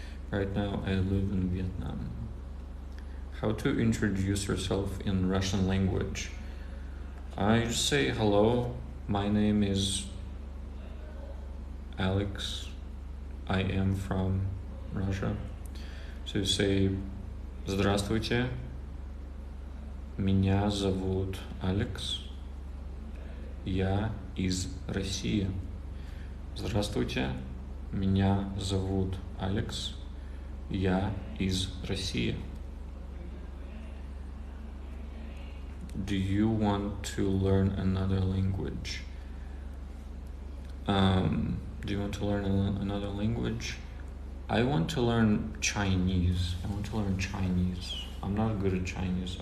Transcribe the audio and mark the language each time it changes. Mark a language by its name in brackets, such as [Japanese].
[English] Right now I live in Vietnam. How to introduce yourself in Russian language? I just say hello, my name is Alex, I am from Russia. So you say [Russian] Здравствуйте, меня зовут Алекс, я из России. Здравствуйте, меня зовут Алекс, я из России. [English] Do you want to learn another language? Do you want to learn another language? I want to learn Chinese. I'm not good at Chinese.